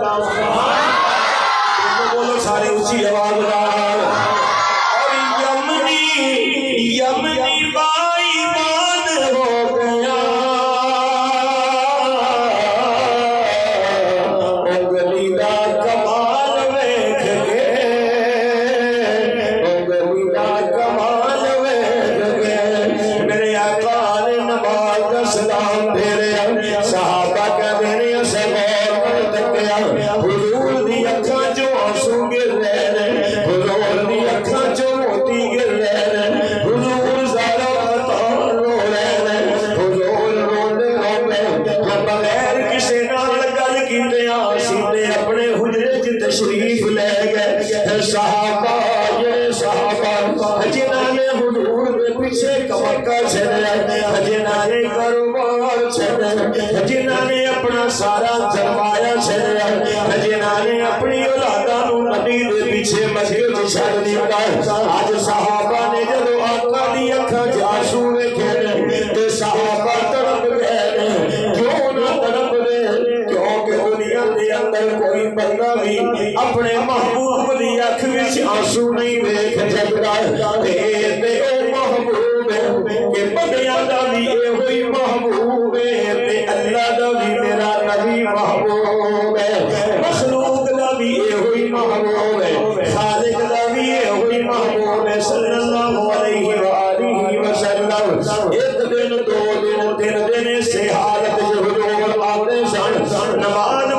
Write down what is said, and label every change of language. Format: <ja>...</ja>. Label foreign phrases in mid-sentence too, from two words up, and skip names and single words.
<pa>بولو سارے اونچی آواز نال اور یمنی بائی مان ہو گیا انگلی دا کمال ویکھ کے انگلی دا کمال ویکھ کے میرے آقا نے نماز دا سلام پھیریا صحابہ کہتے ہیں اسے غور نال تکیا حضور دی اکھاں چوں آنسو گر رہے نے حضور دی اکھاں چوں موتی گر رہے نے حضور زارا بطار رو رہے نے حضور روندے روندے بغیر کسے نال گل کیتے سیدھے اپنے حجرے چ تشریف لے گئے صحابہ یہ صحابہ جنہاں نے حضور دے پیچھے کمکہ چھڑیا جنہاں نے کاروبار چھڑیا جنہاں نے اپنا سارا سرمایہ چھڑیا جنہاں نے اپنی اولاداں نو نبی دے پیچھے مسجد چھڑ دتا اج صحابہ نے جدو آقا دی اکھاں چ آنسو ویکھے تے صحابہ تڑپ گئے کیوں نہ تڑپ دے کیونکہ دنیا دے اندر کوئی بندہ بھی اپنے محبوب دی اکھ وچ آنسو نہیں ویکھ سکدا تے او محبوب کہ بندیاں دا بھی ہوئی محبوب تے اللہ دا بھی میرا نبی محبوب ہے مخلوق دا بھی ہوئی محبوب ہے خالق دا بھی ہوئی محبوب ہے</pa> <ar>صلی اللہ علیہ وآلہ وسلم</ar> <pa>ایک دن دو دن تین دن سے حالت حضور آتے سن نماز</pa>